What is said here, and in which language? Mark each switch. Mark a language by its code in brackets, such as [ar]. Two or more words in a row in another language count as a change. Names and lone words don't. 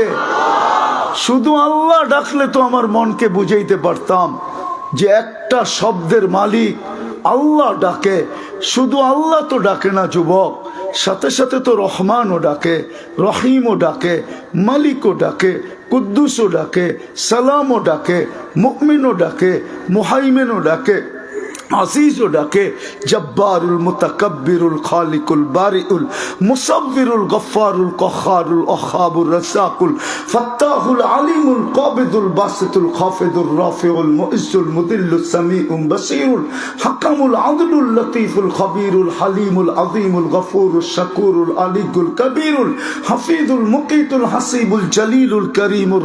[bn] শুধু আল্লাহ ডাকলে তো আমার মনকে বুঝাইতে পারতাম যে একটা শব্দের মালিক আল্লাহ ডাকে। শুধু আল্লাহ তো ডাকে না যুবক, সাথে সাথে তো রহমানও ডাকে, রহিমও ডাকে, মালিকও ডাকে, কুদ্দুসও ডাকে, সালামও ডাকে, মুমিনও ডাকে, মুহাইমিনও ডাকে, আজিজও ডাকে, [ar] الجبار المتكبر الخالق البارئ المصور الغفار القهار الوهاب الرزاق الفتاح العليم القابض الباسط الخافض الرافع المعز المذل السميع البصير الحكم العدل اللطيف الخبير الحليم العظيم الغفور الشكور العلي الكبير الحفيظ المقيت الحسيب الجليل الكريم